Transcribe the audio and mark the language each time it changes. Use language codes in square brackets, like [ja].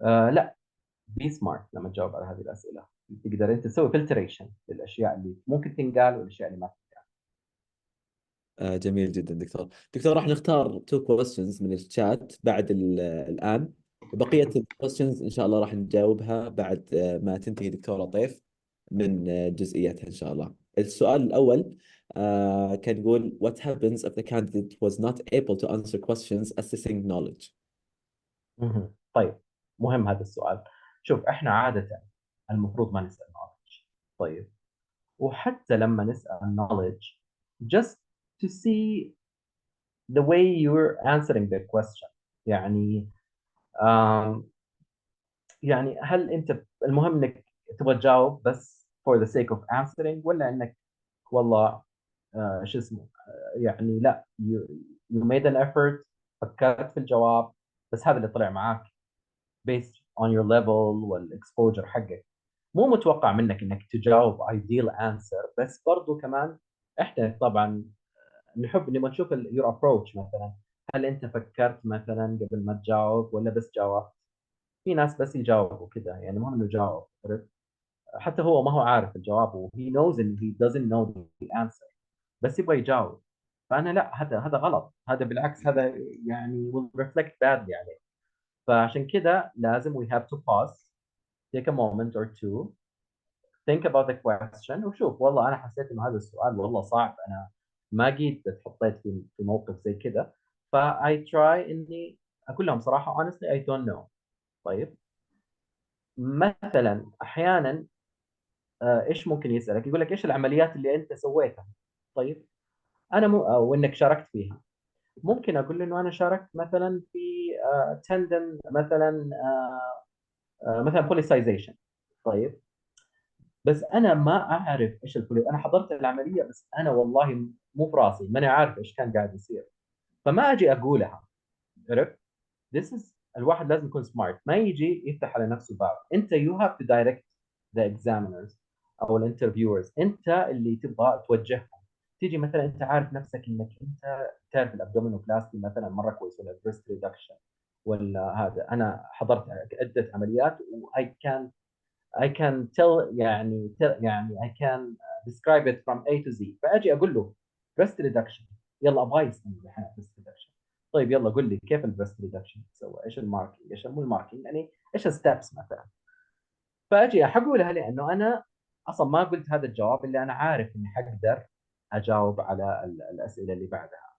[ar] لا، بي سمارت لما تجاوب على هذه الاسئله. تقدر انت تسوي فلتريشن للاشياء اللي ممكن تنقال والاشياء اللي ما تنقال. جميل جدا دكتور. دكتور راح نختار تو questions من الشات بعد الآن، وبقية الكويستشنز إن شاء الله راح نجاوبها بعد ما تنتهي دكتورة طيف من جزئياتها إن شاء الله. السؤال الأول كان يقول [en] what happens if the candidate was not able to answer questions assessing knowledge. [ar] طيب، مهم هذا السؤال. شوف، احنا عاده المفروض ما نسال knowledge. طيب، وحتى لما نسأل [en] knowledge just to see the way you're answering the question. [ar] يعني um, يعني هل انت المهم انك تبغى تجاوب بس [en] for the sake of answering، [ar] ولا انك والله شو اسمه يعني لا [en] you made an effort، [ar] فكرت في الجواب، بس هذا اللي طلع معاك [en] based on your level [ar] والاكسبوجر حقك. مو متوقع منك انك تجاوب [en] ideal answer، [ar] بس برضو كمان احنا طبعا نحب نبغى نشوف [en] your approach. [ar] مثلا هل انت فكرت مثلا قبل ما تجاوب ولا بس جاوبت؟ في ناس بس يجاوبوا كذا، يعني المهم انه جاوب، عرفت؟ حتى هو ما هو عارف الجواب و [en] he knows and he doesn't know the answer، [ar] بس يبغى يجاوب. فانا لا، هذا غلط، هذا بالعكس، هذا يعني [en] will reflect badly [ar] عليه. فعشان كذا لازم [en] we have to pause، take a moment or two، think about the question، [ar] وشوف والله انا حسيت انه هذا السؤال والله صعب، انا ما قد اتحطيت في موقف زي كذا. [en] ف I try [ar] اني اقول لهم صراحه [en] honestly I don't know. [ar] طيب، مثلا احيانا ايش ممكن يسالك؟ يقول لك ايش العمليات اللي انت سويتها؟ طيب، انا وانك شاركت فيها. ممكن اقول له انه انا شاركت مثلا في تندن مثلا مثلا بوليسايزيشن. طيب بس انا ما اعرف ايش انا حضرت العمليه بس انا والله مو براسي ماني عارف ايش كان قاعد يصير، فما اجي اقولها. عرفت؟ [en] this is [ar] الواحد لازم يكون سمارت، ما يجي يفتح على نفسه باب. انت [en] you have to direct the examiners [ar] او الانترفيورز، انت اللي تبغى توجههم. تيجي مثلا انت عارف نفسك انك انت تعرف الابدومينوبلاستي مثلا مره كويس، ولا بريست ريدكشن، ولا هذا. انا حضرت عده عمليات و [en] I can tell يعني I can describe it from A to Z. [ar] فاجي اقول له breast reduction، يلا ابغى يسالني الحين breast reduction. طيب يلا قل لي كيف البريست ريدكشن تسوي؟ ايش الماركينج؟ ايش مو الماركينج يعني؟ ايش الستبس مثلا؟ فاجي اقولها لانه انا اصلا ما قلت هذا الجواب اللي انا عارف اني حقدر اجاوب على الاسئله اللي بعدها.